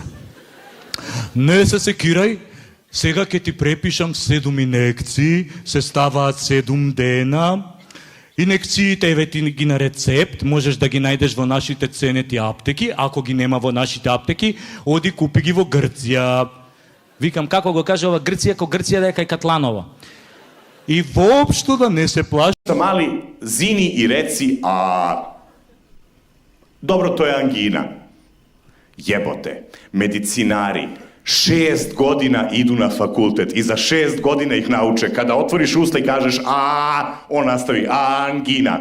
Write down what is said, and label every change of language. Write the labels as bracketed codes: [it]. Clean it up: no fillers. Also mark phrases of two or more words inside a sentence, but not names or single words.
[mk] Не се секирај, сега ќе ти препишам 7 инекции, се ставаат 7 дена. Инекциите еве ти ги на рецепт, можеш да ги најдеш во нашите ценети аптеки, ако ги нема во нашите аптеки, оди купи ги во Грција. Викам, како го каже ова Грција, ко Грција да е кај Катланова. И воопшто да не се плаши. [sr] Mali, zini i reci, dobro, to je angina. Jebote, medicinari 6 godina idu na fakultet i za 6 godina ih nauče. Kada otvoriš usta i kažeš on nastavi angina.